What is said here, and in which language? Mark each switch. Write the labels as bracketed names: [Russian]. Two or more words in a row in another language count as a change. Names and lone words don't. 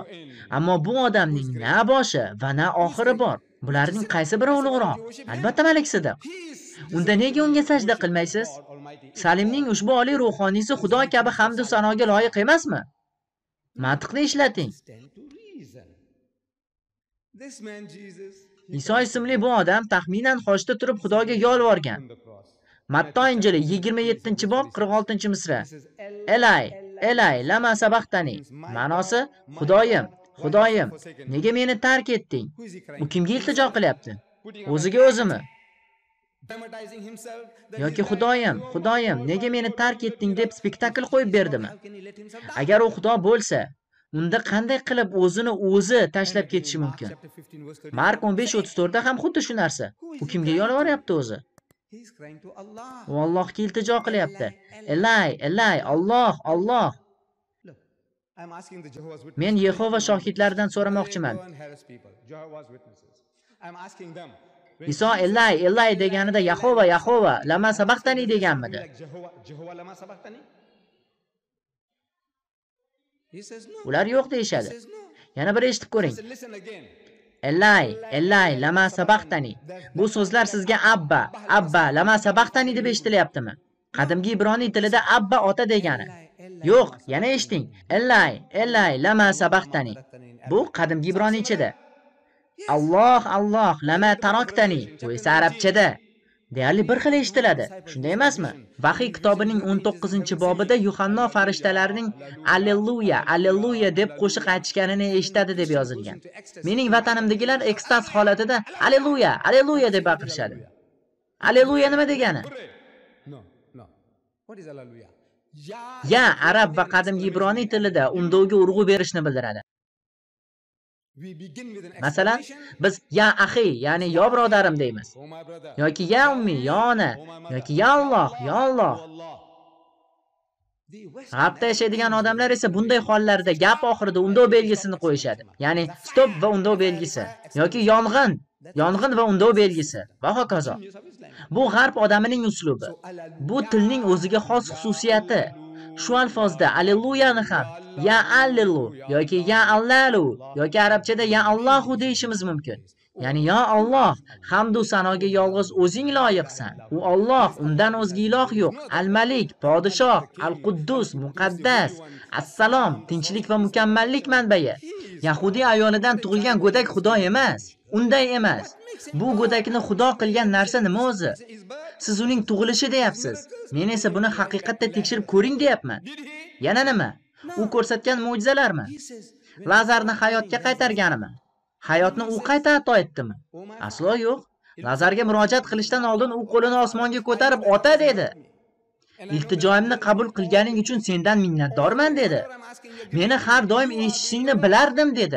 [Uzbek] Ammo bu odamning na boshi va na oxiri bor. Bularning qaysi biri ulug'roq? Albatta Malik Sidiq. Unda nega unga sajda qilmaysiz? Salimning ushbu oliy ruhoniysi Xudo kabi hamd va sanoga loyiq emasmi? Mantiqni ishlating. [English] This man Jesus, [Uzbek] Iso ismli bu odam taxminan qoshda turib Xudoga yolvorgan. Matto Injili 27-bob 46-misra. [Aramaic] Elay, Elay, lama sabaqtani. [Uzbek] Ma'nosi: Xudoyim, Xudoyim, nega meni tark etding? [English] who is he crying? [Uzbek] U kimga iltijo qilyapti? O'ziga o'zimi? [English] Dramatizing himself that [Uzbek] Yoki [English] he's [Uzbek] Xudoyim, [English] dying. [Uzbek] Xudoyim, nega meni tark etding deb spektakl qo'yib berdimi? [English] How can he let himself die? [Uzbek] Agar u Xudo bo'lsa, unda qanday qilib o'zini o'zi tashlab ketishi [English] Mark [Uzbek] mumkin? [English] chapter 15 verse 34. [Uzbek] Mark 15:34da ham xuddi shu narsa. U kimga yolvoryapti o'zi? [English] He's crying to Allah. [Uzbek] U Allohga iltijo qilyapti. Elay, Elay, Alloh, Alloh. [English] Look, I'm asking the Jehovah's Witnesses. [Uzbek] Men Yehova shohidlaridan so'ramoqchiman. [English] Go and harass people. Jehovah's Witnesses. I'm asking them. [Uzbek] Iso Elay, Elay deganida Yahova, Yahova, [Aramaic] lama sabaqtani [Uzbek] deganmidi? [English] Like Jehovah [Aramaic] lama sabaqtani? [English] He says no. [Uzbek] Ular yo'q [English] He [Uzbek] deyishadi. [English] says no. [Uzbek] Yana bir eshitib ko'ring. [English] Listen, listen again. [Aramaic] Elay, Elay, lama sabaqtani. [Uzbek] Bu so'zlar sizga [Aramaic] Abba, Abba, lama sabaqtani [Uzbek] deb eshitilyaptimi? Qadimgi ibroniy tilida Abba ota degani. Yo'q, yana eshiting. [Aramaic] Elay, Elay, lama sabaqtani. [Uzbek] Bu qadimgi ibroniychada. [Arabic] Alloh, Alloh, lama taraktani. [Uzbek] Bu esa arabchada. Deyarli bir xil eshitiladi. Shunday emasmi? Vahiy kitobining 19-bobida Yuhanno farishtalarining Alleluya, Alleluya deb qo'shiq aytishganini eshitadi deb yozilgan. Mening vatanimdagilar ekstaz holatida Alleluya, Alleluya deb baqirishadi. Alleluya nima degani? [English] No, no. What is hallelujah? [Uzbek] Ya arab va qadimgi ibroniy tilida undovga urg'u berishni bildiradi. [English] We begin with an [Uzbek] Masalan, [English] exclamation. [Uzbek] biz [Arabic] ya axi, [Uzbek] ya'ni yo birodarim deymiz. [English] Oh my brother. [Uzbek] Yoki [Arabic] ya ummi, [Uzbek] yo ona, yoki [Arabic] ya Alloh, [Uzbek] yo Alloh. [English] The West [Uzbek] G'arbda yashaydigan odamlar esa bunday hollarda gap oxirida undov belgisini qo'yishadi. Ya'ni stop va undov belgisi yoki yong'in, yong'in va undov belgisi va hokazo. [English] use of Islam. [Uzbek] Bu g'arb odamining uslubi. Bu tilning o'ziga xos xususiyati. Shu alfozda alleluyani ham ya allelu yoki ya allalu yoki arabchada [Arabic] ya Allohu [Uzbek] deyishimiz mumkin. Ya'ni [Arabic] ya Alloh, [Uzbek] hamdu sanoga yolg'iz o'zing loyiqsan. U Alloh, undan o'zga iloh yo'q. Al-Malik, podshoh, Al-Quddus, muqaddas, Assalom, tinchlik va mukammallik manbai. Yahudiy ayolidan tug'ilgan go'dak Xudo emas. Unday emas. Bu go'dakni Xudo qilgan narsa nima o'zi? Siz uning tug'ilishi deyapsiz. Men esa buni haqiqatda tekshirib ko'ring deyapman. Yana nima? U ko'rsatgan mo'jizalarmi? [English] He says, [Uzbek] Lazarni hayotga qaytarganimi? Hayotni u qayta ato etdimi? Aslo yo'q. Lazarga murojaat qilishdan oldin u qo'lini osmonga ko'tarib ota dedi. Iltijoimni qabul qilganing uchun sendan minnatdorman dedi. Meni har doim eshitishingni bilardim dedi.